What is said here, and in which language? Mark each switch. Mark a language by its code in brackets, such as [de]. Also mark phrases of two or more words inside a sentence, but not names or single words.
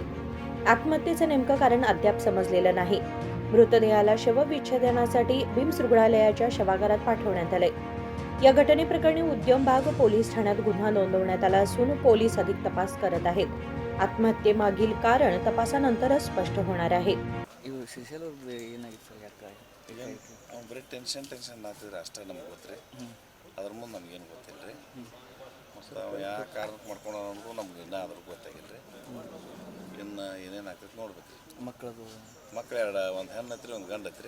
[mr] आत्महत्येचं नेमकं कारण अद्याप समजलेलं नाही. मृतदेहाला शवविच्छेदनासाठी बिम्स रुग्णालयाच्या शवागारात पाठवण्यात आले. या घटनेप्रकरणी उद्यमबाग पोलीस ठाण्यात गुन्हा नोंदवण्यात आला असून पोलीस अधिक तपास करत आहेत. आत्महत्येमागील कारण तपासानंतरच स्पष्ट होणार आहे. [kn] ಬರೀ ಟೆನ್ಷನ್ ಆಗ್ತಿದ್ರೆ ಅಷ್ಟೇ ನಮ್ಗೆ ಗೊತ್ತ್ರಿ. ಅದ್ರ ಮುಂದೆ ನಮಗೇನು ಗೊತ್ತಿಲ್ಲ ರೀ. ಮತ್ತು ಅವ ಯಾವ ಕಾರಣಕ್ಕೆ ಮಾಡ್ಕೊಂಡು ಅನ್ನೋದು ನಮ್ಗೆ ಇನ್ನೂ ಅದ್ರ ಗೊತ್ತಾಗಿಲ್ಲ ರೀ. ಇನ್ನು ಏನೇನು ಆಗ್ತೈತೆ ನೋಡ್ಬೇಕು ರೀ. ಮಕ್ಳು ಎರಡು, ಒಂದು ಹೆಣ್ಣು ಐತ್ರಿ, ಒಂದು ಗಂಡು ಐತ್ರಿ.